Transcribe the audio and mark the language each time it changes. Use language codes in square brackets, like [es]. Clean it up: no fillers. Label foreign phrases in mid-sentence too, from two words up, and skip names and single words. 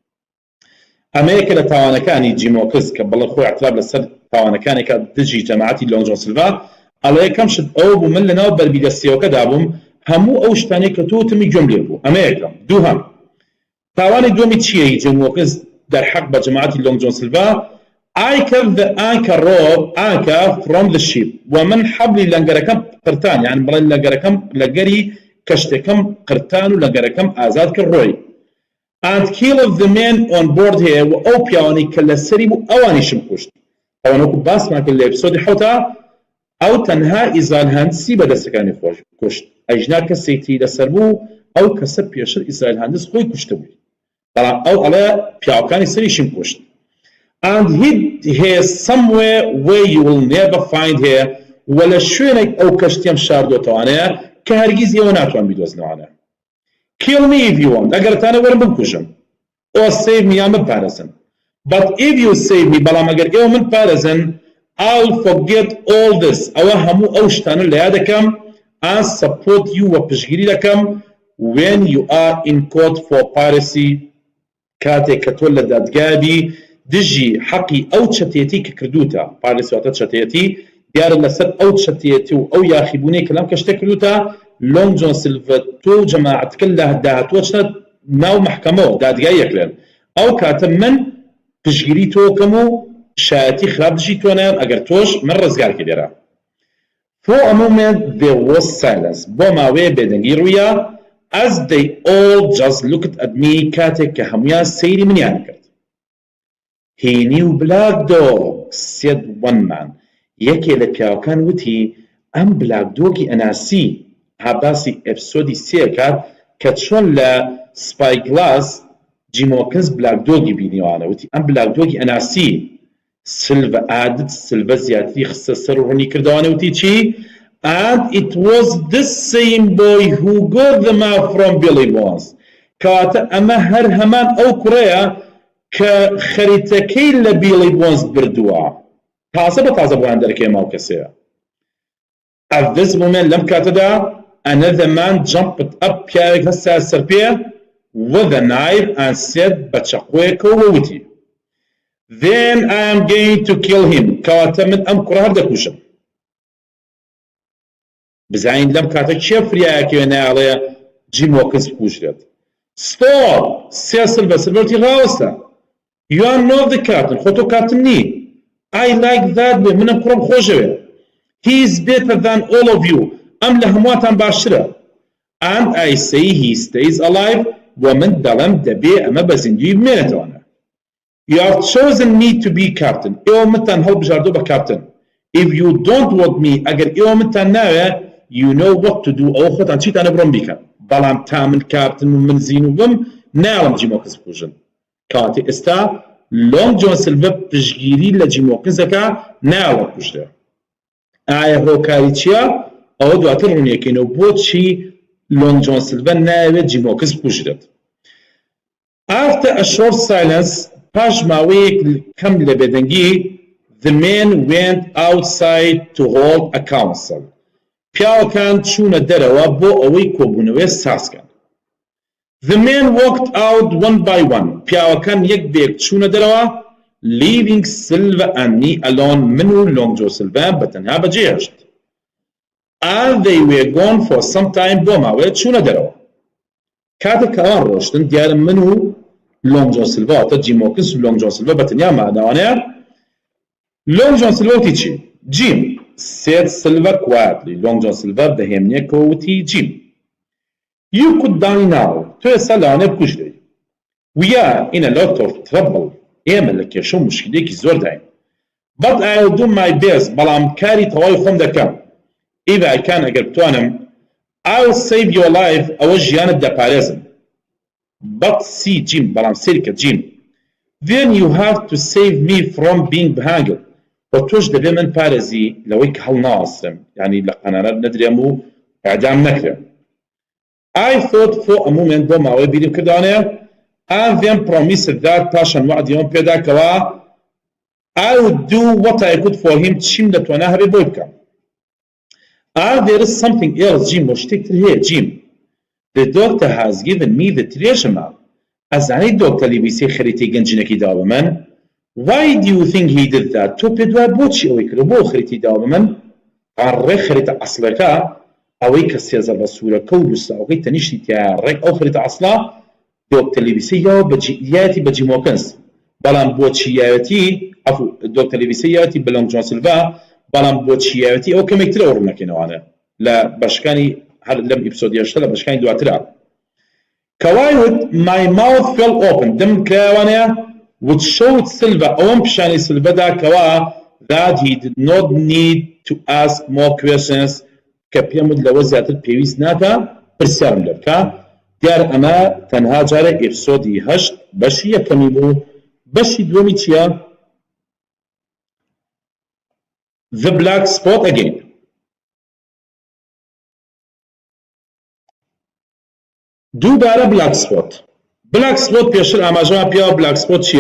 [ckb] ئەمە یەکە لە تاوانەکانی جیمۆکز کە بەڵێ خۆی اعتراف لەسەر تاوانەکانێکە دژی جەماعەتی لۆنگ جۆن سیلڤا ئەڵێ یەکەم شت ئەوە بوو من لەناو بەرمیلە سێوەکەدا بووم هەموو ئەو شتانەی کە تۆ وتمی گوێم لێ بوو. ئەمە یەکەم. دووهەم تاوانی دووەمی چییە جیمۆکز دەرحەق بە جەماعەتی لۆنگ جۆن سیلڤا [en] I kept the anchor rope anchor from the ship [ckb] ومن حبلی لەنگەرەکەم قرتان یعنی بڵێ لەنگەرەکەم لەگەری کەشتەکەم قرتان و لەنگەرەکەم ئازاد کرد ڕۆی [en] and killed the men on board here [ckb] و ئەو پیاوانەی کە لەسەری بوو ئەوانیشم کوشت. ئەوانەکو باسمان کرد لە ئێپیسۆدی 7 ئەو تەنها ئیزراەیل هەندسی بەدەستەکانی خۆش کوشت. ئەژنا کەسێکی لەسەر بوو ئەو کەسە پێشتر ئیزراەیل هەندس خۆی کوشتە بووی. بەڵام ئەو ئەڵێ پیاوەکانی سەریشم کوشت. [en] And hid here somewhere where you will never find her [ckb] ولا شوێنێک ئەو کەشتیم شاردۆتەوانەیە کە هەرگیز ئێوە ناتوان بیدۆزنەوانە. [en] Kill me if you want. [ckb] ئەگەرتانە وەرم بکوژن. [en] Or save me [ckb] یان بپارێزن. [en] But if you save me [ckb] بەڵام ئەگەر ئێوە من پارێزن [en] I'll forget all this. [ckb] ئەوە هەموو ئەو شتانە لە یاد دەکەم [en] and support you [ckb] و پشتگیری دەکەم [en] when you are in court for piracy [ckb] کاتێک کە تۆ لە دادگابی دژی حەقی ئەو چەتێتی کە کردوتە پارێسواتە چەتێتی دیارە لەسەر ئەو چەتێتی و ئەو یاخیبوونەی کە لەم کەشتە کردوتە لۆنگ جۆن سیلڤە تۆ و جەماعەتکە لە داهاتووە چنە ناو مەحکەمەوە دادگای یەکلێن ئەو کاتە من پشگیری تۆکەم و شایەتی خراپ دژی تۆ نایەم ئەگەر تۆش من ڕزگارکە لێرە. [en] For a moment there was silence. [ckb] بۆ ماوەیە بێدەنگی ڕوویە [en] as they all just looked at me [ckb] کاتێک کە هەمویان سەیری منیان کرد. [en] He knew black dog said one man. [ckb] یەکێ لە پیاوەکان وتی ئەم بلاک دۆگی ئەناسی هەباسی ئێپیسۆدی 3 کات کە چۆن لە سپای گلاس جیمۆکز بلاک دۆگی بینیوانە وتی ئەم بلاک دۆگی ئەناسی سلڤە عادت سلڤە زیاتری خستە سەر و ڕوونی کردوانە وتی چی [en] and it was the same boy who got the map from Billy Bones [ckb] کەواتە ئەمە هەر هەمان ئەو کوڕەیە کە خەریتەکەی لە بیڵی بۆنز بردووە تازە بە تازە بۆیان دەرکەی ماو کەسەیە. [en] At this moment [ckb] لەم کاتەدا [en] another man jumped up [ckb] پیاوێک هەستا سەر پێ [en] with a knife and said [ckb] بە چەقۆیەکەوە وتی [en] then I am going to kill him [ckb] کەواتە من ئەم کوڕە هەر دەکوژم. بزانین لەم کاتە کێ فریایەکەوێ نایڵێ جیمۆکز بکوژرێت. Stop! سێ سلڤەتی ڕاوەستە. [en] You are not the captain. [ckb] خۆتۆ کاپتن نی. [en] I like that way. [ckb] منم کوڕم خۆشەوێ. [en] He is better than all of you. [ckb] ئەم لە هەموواتان باشترە. [en] And I say he stays alive. [ckb] ومن دەڵێم دەبێ ئەمە بە زیندوی بمێنێتەوەنە. [en] You have chosen me to be captain. [ckb] ئێوە منتان هەڵبژاردۆ بە کاپتن. [en] If you don't want me [ckb] ئەگەر ئێوە منتان ناوێ [en] you know what to do. [ckb] ئەوە خۆتان چیتانە بڕۆم بیکەن. بەڵام تا من کاپتن و من زین و بم ناوەم جیمۆکز بکوژن. کاتی ئێستا لۆنگ جۆن سیلڤە پشگیری لە جیمۆکزەکە ناوە کوژرێ. ئایا هۆکاری چییە؟ ئەوە دواتر ڕوونیەکەینەوە بۆچی لۆنگ جۆن سیلڤە ناوێت جیمۆکز بکوژرێت. [en] After a short silence [ckb] پاش ماوەیەک کەم لە بێدەنگی [en] the men went outside to hold a council. [ckb] پیاوەکان چوونە دەرەوە بۆ ئەوەی کۆبوونەوەی ساسکەن. [en] The men walked out one by one. [ckb] پیاوەکان یەک بێک چوونە دەرەوە [en] leaving Silva and me alone [ckb] من و لۆنگ جۆ سیلڤە بەتەنها بەجێهێشت. [en] And they were gone for some time [ckb] بۆ ماوەیە چوونە دەرەوە. کاتێک کە ئەوان ڕۆشتن دیارە من و لۆنگ جۆن سیلڤا واتە جیم هۆکینس و لۆنگ جۆن سیلڤا بەتەنیا ماداوانەیە لۆنگ جۆن سیلڤا وتی چی جیم [en] said Silver quietly. Long John Silver [ckb] بەهێمنێکەوە وتی جیم [en] You could die now. [ckb] تۆ ئێستا لەوانەیە بکوژرێی. [en] We are in a lot of trouble. [ckb] ئێمە لە کێشە و مشکلێکی زۆر داین. [en] But I'll do my best. [ckb] بەڵام کاری تەواوی خۆم دەکەم. [en] If I can [ckb] ئەگەر بتوانم [en] I'll save your life. [ckb] ئەوە ژیانت دەپارێزم. [en] But see Jim. [ckb] بەڵام سێریکە Jim. [en] Then you have to save me from being beheaded. [ckb] و تۆش دەبێ من پارێزی لەوەی کە هەڵ ناوەسترم. یعنی لە قەنەرە نەدرێم و ئەعدام نەکرێم. [en] I thought for a moment [ckb] بۆ ماوەی بیرم کردوانەیە [en] and then promised that [ckb] پاشان وعدیەوەم پێدا کەوا [en] I would do what I could for him [ckb] چیم دەتوانە هەبێ بۆی بکەم. [en] There is something else Jim [ckb] وە شتێکتر هەیە [en] Jim. The doctor has given me the treatment. [ckb] ئەزانەی دۆکتەری بیسەی خەریتەی گەنجینەکەی داوە بە من. Why do you think he did that? تۆ پێ دوای بۆچی ئەوەی کرد بۆ خەریتی داوە بە من؟ ڕێک خەریتە ئەسڵەکە ئەوەی کە سێزە بە سوورەکە و لوساوەکەی تەنیشتی تیا ڕێک ئەو خەریتە ئەسڵا دۆکتەری بیسەی یاوە یایەتی بە جیم هۆکینس بەڵام بۆچی یایەتی دۆکتەری بیسەی یایەتی بە لۆنگ جۆن سیلڤا بەڵام بۆچی یایەتی ئەو کەمێکترە ئەوڕ نەکەینەوانە لە بەشەکانی هەر لەم ئێپیسۆدی هەشتە لە بەشەکانی دواترا کەوای وت [en] my mouth fell open [ckb] دم کراوانەیە [en] which showed Silva [ckb] ئەوەم پیشانی سیلڤەدا کەوا [en] that he did not need to ask more questions [ckb] کە پێم وت لەوە زیاتر پێویست ناکە پرسیارم لێ بکە دیار ئەمە تەنها جارە ئێپیسۆدی هەشت بەشی یەکەمی بوو بەشی دووەمی چییە؟ The Black Spot Again دووبارە بلاک سپۆت بلاک سپۆت پێشتر ئاماژەمان پێوە بلاک سپۆت چییە؟